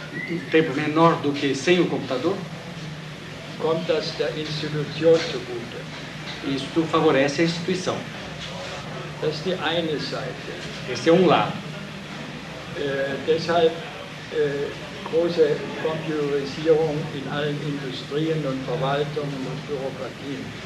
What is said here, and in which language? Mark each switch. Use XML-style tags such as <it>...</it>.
<pt>um tempo menor do que sem o computador,</pt> <de>kommt das der Institution zugute.</de> <pt>Isto favorece a instituição.</pt> <de>Das ist die eine Seite.</de> <pt>Esse é um lado.</pt> <de>Deshalb große Computerisierung in allen Industrien und Verwaltungen und Bürokratien.</de>